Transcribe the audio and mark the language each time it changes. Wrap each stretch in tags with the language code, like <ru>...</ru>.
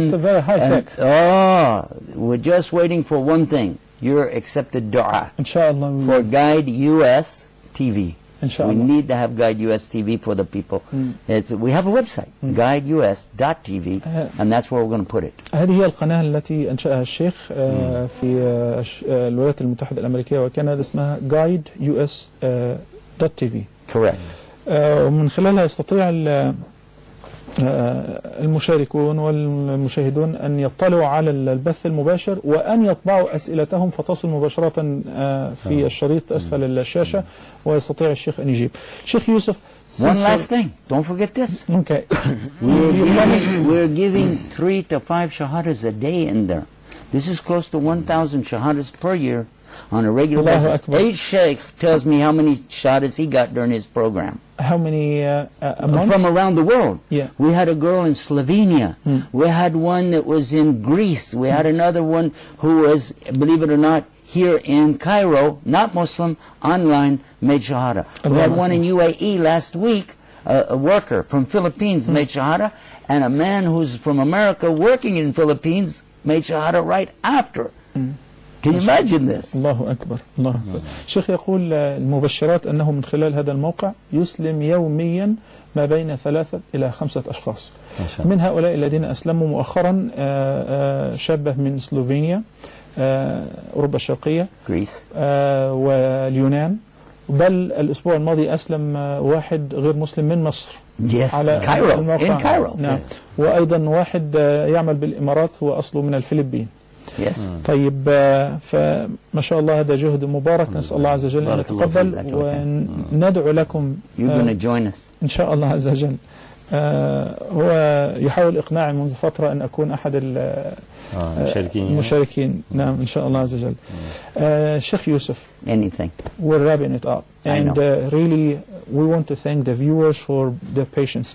<en>It's a very high tech. We're just waiting for one thing. Your accepted dua. Inshallah. For Guide US TV. Inshallah. We need to have Guide US TV for the people. Mm. It's, we have a website, guideus.tv, and that's where we're going to put it.</en> <ar>هذه هي القناة التي أنشأها الشيخ في الولايات المتحدة الأمريكية وكندا اسمها guideus.tv.</ar> <en>Correct.</en> <ar>ومن خلالها يستطيع المشاركون والمشاهدون أن يطلعوا على البث المباشر وأن يطبعوا أسئلتهم فتصل مباشرة في الشريط أسفل الشاشة ويستطيع الشيخ أن يجيب. شيخ يوسف.</ar> <en>One last thing. Don't forget this. Okay. We're giving 3 to 5 shahadas a day in there. This is close to 1,000 shahadas per year on a regular</en> <ar>Allahu</ar> <en>basis.</en> <ar>Akbar.</ar> <en>Each sheikh tells me how many shahadas he got during his program. How many a month? From around the world. Yeah. We had a girl in Slovenia. Mm. We had one that was in Greece. We had another one who was, believe it or not, here in Cairo, not Muslim, online, made shahada.</en> <ar>Allahu</ar> <en>we had one in UAE last week, a worker from Philippines made shahada, and a man who's from America working in Philippines made shahada right after. Mm. Can you imagine this?</en> <ar>الله أكبر الله أكبر. شيخ يقول المبشرات أنه من خلال هذا الموقع يسلم يوميا ما بين 3 إلى 5 أشخاص. من هؤلاء الذين أسلموا مؤخرا شابه من سلوفينيا أوروبا الشرقية.</ar> <en>Greece.</en> <ar>واليونان. بل الأسبوع الماضي أسلم واحد غير مسلم من مصر.</ar> <en>Yes.</en> <ar>على</ar> <en>Cairo.</en> <ar>الموقع.</ar> <en>In Cairo.</en> <ar>نعم. وأيضا واحد يعمل بالإمارات هو أصله من الفلبين.</ar> <en>Yes.</en> <ar>طيب فما شاء الله هذا جهد مبارك نسأل الله عز وجل أن يتقبل وندعو لكم إن شاء الله عز وجل هو يحاول إقناعي منذ فترة أن أكون أحد المشاركين نعم إن شاء الله عز وجل شيخ يوسف</ar> <en>anything we're wrapping it up and really we want to thank the viewers for their patience</en>